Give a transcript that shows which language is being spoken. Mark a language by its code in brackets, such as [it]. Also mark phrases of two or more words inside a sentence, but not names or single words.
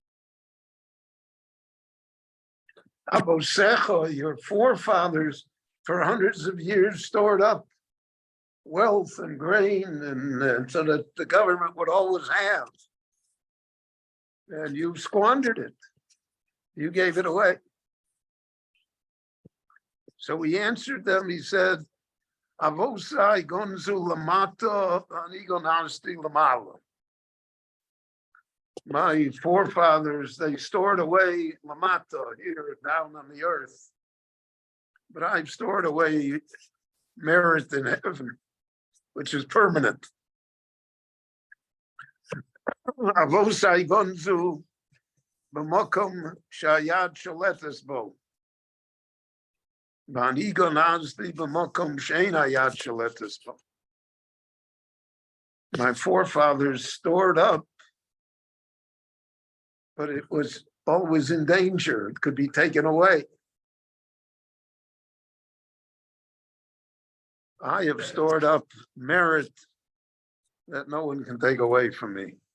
[en] Abosecha, your forefathers for hundreds of years stored up wealth and grain and so that the government would always have. And you squandered it. You gave it away." So he answered them, he said, [he] "אבותי גנזו למטה ואני גנזתי למעלה." [en] My forefathers, they stored away lamata, here down on the earth. But I've stored away merit in heaven, which is permanent. [he] אבותי גנזו במקום שהיד שולטת בו. ואני גנזתי במקום שאין היד שולטת בו. [en] My forefathers stored up, but it was always in danger. It could be taken away. I have stored up merit that no one can take away from me.